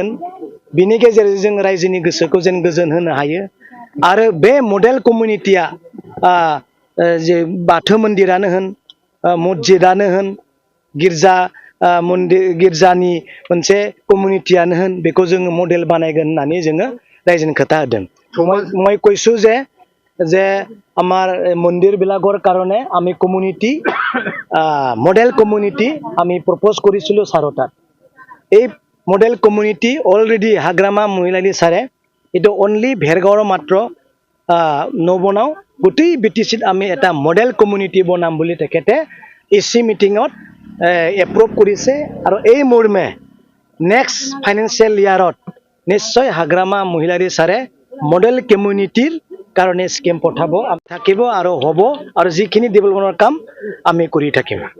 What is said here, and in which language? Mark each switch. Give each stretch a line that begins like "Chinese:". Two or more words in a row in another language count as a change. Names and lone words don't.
Bodo: बिनि गेजेरजों जों रायजोनि गोसोखौ जेन गोजोन होनो हायो आरो बे
English: model community
Bodo: जे बाथौ मन्दिरानो होन, मस्जिदानो होन, गिर्जानि मोनसे कमिउनिटियानो होन बेखौ जोङो मडेल बानायगोन होननानै जोङो रायजोनि खोथा होदों।
Assamese: मैं কৈছো যে আমার মন্দির বিলাকৰ কাৰণে আমি
English: community model community
Assamese: আমি প্ৰপ'জ কৰিছিলোঁ ছাৰৰ তাত। এই
English: model community
Assamese: অলৰেডি হাগ্ৰামা মহিলাৰী ছাৰে এইটো অনলি ভেৰগাঁৱৰ মাত্ৰ নবনাওঁ, গোটেই বিটিচিত আমি এটা মডেল কমিউনিটি বনাম বুলি তেখেতে
English: AC meeting
Assamese: এপ্ৰুভ কৰিছে আৰু এই মৰ্মে
English: next financial year
Assamese: নিশ্চয় হাগ্ৰামা মহিলাৰী ছাৰে
English: model community
Assamese: কাৰণে স্কিম পঠাব থাকিব আৰু হ'ব আৰু যিখিনি ডেভেলপমেণ্টৰ কাম আমি কৰি থাকিম।